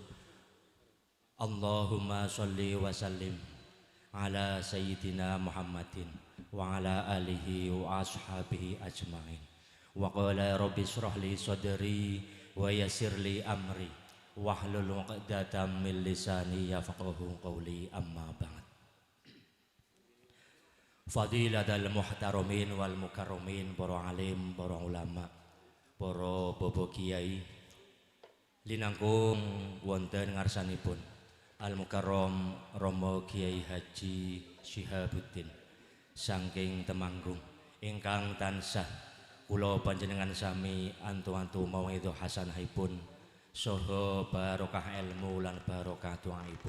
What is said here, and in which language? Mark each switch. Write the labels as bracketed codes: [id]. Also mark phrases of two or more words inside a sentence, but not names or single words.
[ar] اللهم صل وسلم على سيدنا محمد وعلى آله وأصحابه أجمعين. وقال رب اشرح لي صدري ويسر لي أمري واحلل عقدة من لساني يفقهوا قولي، أما بعد. فضيلة المحترمين والمكرمين, [jv] para alim, para ulama, para bobo kiai linangkung wonten ngarsanipun Al Mukarram Romo Kiai Haji Syihabuddin saking Temanggung ingkang tansah kula panjenengan sami antu-antu mauidhah hasanahipun saha barokah ilmu lan barokah doaipun.